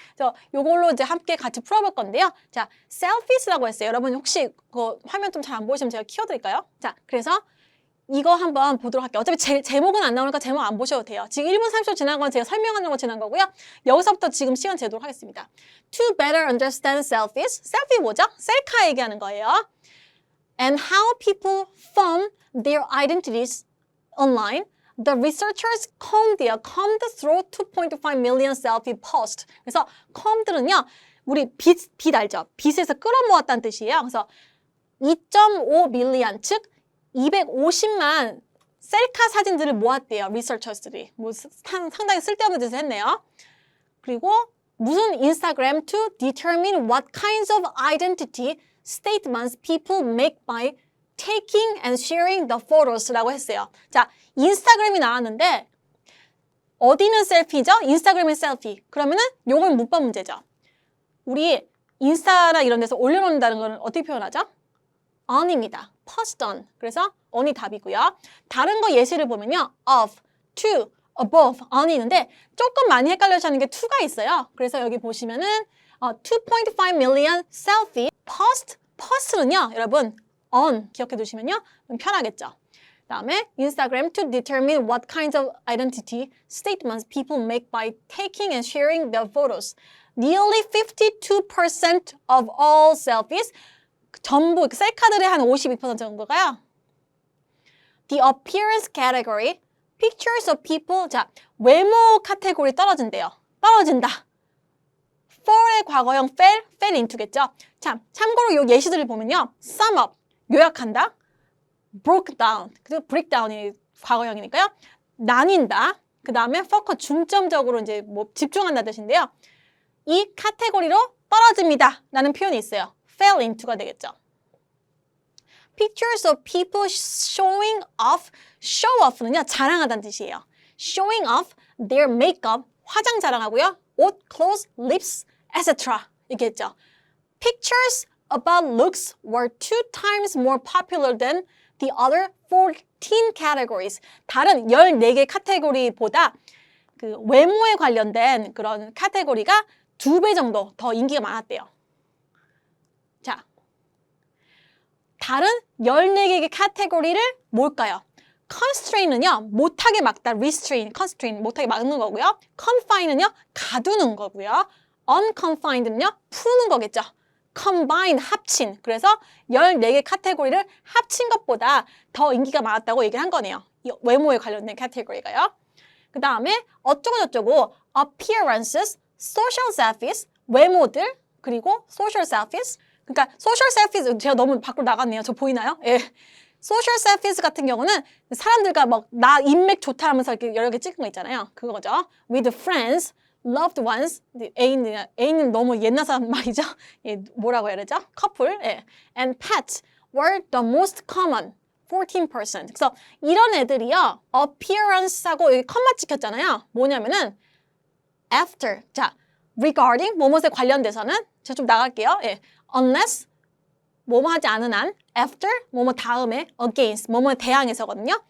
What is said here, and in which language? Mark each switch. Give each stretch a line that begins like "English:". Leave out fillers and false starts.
Korean: 그래서 요걸로 이제 함께 같이 풀어볼 건데요. 자, 셀피스라고 했어요. 여러분 혹시 그 화면 좀 잘 안 보이시면 제가 키워드릴까요? 자, 그래서 이거 한번 보도록 할게요. 어차피 제목은 안 나오니까 제목 안 보셔도 돼요. 지금 1분 30초 지난 건 제가 설명하는 거 지난 거고요. 여기서부터 지금 시간 재도록 하겠습니다.
English: To better understand selfies.
Korean: 셀피 뭐죠? 셀카 얘기하는 거예요.
English: And how people form their identities online. The researchers combed through 2.5 million selfie posts.
Korean: 그래서 combed는요, 우리 빛 알죠? 빛에서 끌어모았다는 뜻이에요. 그래서 2.5 밀리언, 즉 250만 셀카 사진들을 모았대요. 리서처스들이. 상당히 쓸데없는 짓을 했네요. 그리고 무슨 인스타그램
English: to determine what kinds of identity statements people make by taking and sharing the photos
Korean: 라고 했어요. 자, 인스타그램이 나왔는데 어디는 셀피죠? 인스타그램은 셀피. 그러면은 요건 문법 문제죠. 우리 인스타나 이런 데서 올려놓는다는 건 어떻게 표현하죠?
English: on입니다. post on.
Korean: 그래서 on이 답이고요. 다른 거 예시를 보면요. of, to, above, on이 있는데 조금 많이 헷갈려하시는 게 to가 있어요. 그래서 여기 보시면은 2.5 million selfie post는요. 여러분 on 기억해 두시면요. 편하겠죠.
English: 다음에 Instagram to determine what kinds of identity statements people make by taking and sharing their photos. Nearly 52% of all selfies
Korean: 전부 셀카들의 한 52% 정도가요.
English: The appearance category, pictures of people.
Korean: 자, 외모 카테고리 떨어진대요. 떨어진다. fall의 과거형 fell into겠죠. 참, 참고로 요 예시들을 보면요. sum up, 요약한다. broke down, 그리고 break down이 과거형이니까요. 나뉜다. 그 다음에 focus, 중점적으로 이제 뭐 집중한다 뜻인데요. 이 카테고리로 떨어집니다. 라는 표현이 있어요. fell into가 되겠죠.
English: Pictures of people showing off, show off는요,
Korean: 자랑하다는 뜻이에요.
English: Showing off their makeup,
Korean: 화장 자랑하고요. 옷, clothes, lips, etc. 이렇게 했죠.
English: Pictures about looks were 2 times more popular than the other 14 categories.
Korean: 다른 14개 카테고리보다 그 외모에 관련된 그런 카테고리가 2배 정도 더 인기가 많았대요. 자, 다른 14개의 카테고리를 뭘까요? constraint는요, 못하게 막다, restrain, constraint, 못하게 막는 거고요. confine는요, 가두는 거고요. unconfined는요, 푸는 거겠죠. combine, 합친. 그래서 14개 카테고리를 합친 것보다 더 인기가 많았다고 얘기를 한 거네요. 이 외모에 관련된 카테고리가요. 그 다음에 어쩌고저쩌고 appearances, social selfies, 외모들, 그리고 social selfies. 그러니까 social selfies, 제가 너무 밖으로 나갔네요. 저 보이나요? 예. social selfies 같은 경우는 사람들과 막 나 인맥 좋다 하면서 이렇게 여러 개 찍은 거 있잖아요. 그거죠.
English: with friends, loved ones,
Korean: 애인은 너무 옛날 사람 말이죠. 예, 뭐라고 해야 되죠? 커플. 예.
English: and pets were the most common, 14%.
Korean: 그래서 이런 애들이요. appearance하고 여기 컴마 찍혔잖아요. 뭐냐면은 after. 자, regarding, 뭐뭐에 관련돼서는 제가 좀 나갈게요. 예. unless, 뭐뭐 하지 않은 한, after, 뭐뭐 다음에, against, 뭐뭐에 대항해서거든요.